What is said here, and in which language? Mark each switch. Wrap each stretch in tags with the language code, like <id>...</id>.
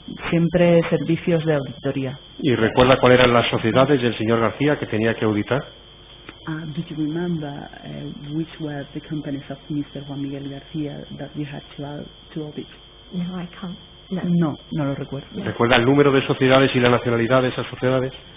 <es>Siempre servicios de auditoría. ¿Y recuerda cuáles eran las sociedades del señor García que tenía que auditar?</es> <en>Did you remember which were the companies of Mr. Juan Miguel García that you had to audit? No, I can't. No.</en> <es>No lo recuerdo. ¿Recuerda el número de sociedades y la nacionalidad de esas sociedades?</es>